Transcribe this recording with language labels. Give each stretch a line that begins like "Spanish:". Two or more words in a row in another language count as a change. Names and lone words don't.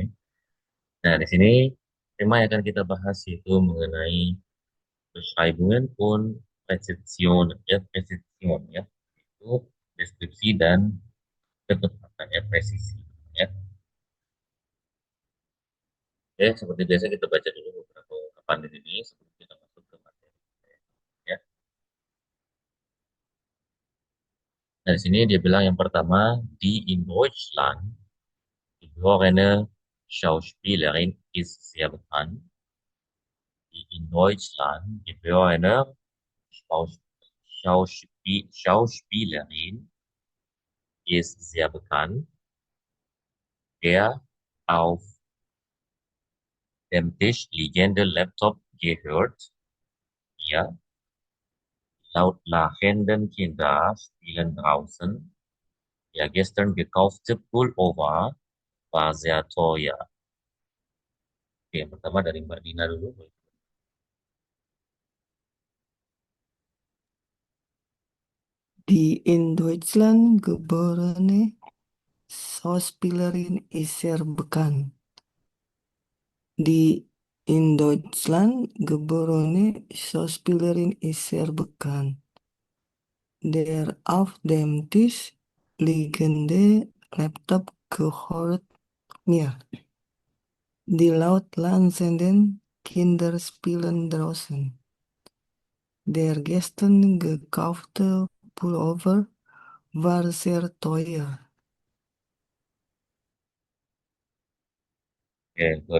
Indonesian: Nah, di sini tema yang akan kita bahas yaitu mengenai
German: Beschreibungen und Präzision,
Indonesian: ya, Präzision ya, itu deskripsi dan ketepatan ya, presisi ya. Oke, seperti biasa kita baca dulu beberapa ungkapan di sini sebelum kita masuk ke materi. Ya. Nah, di sini dia bilang yang pertama,
German: di in Deutschland geborene Schauspielerin ist sehr bekannt. Die in Deutschland geborene Schaus Schauspielerin ist sehr bekannt. Der auf dem Tisch liegende Laptop gehört ihr. Laut lachenden Kinder spielen draußen. Der gestern gekaufte Pullover war sehr teuer.
Indonesian: Oke, yang pertama dari Mbak Dina dulu.
German: Die in Deutschland geborene Schauspielerin ist sehr bekannt. Die in Deutschland geborene Schauspielerin ist sehr bekannt. Der auf dem Tisch liegende Laptop gehört mir. Die laut lansenden Kinder spielen draußen. Der gestern gekaufte Pullover war sehr teuer.
Indonesian: Oke, good.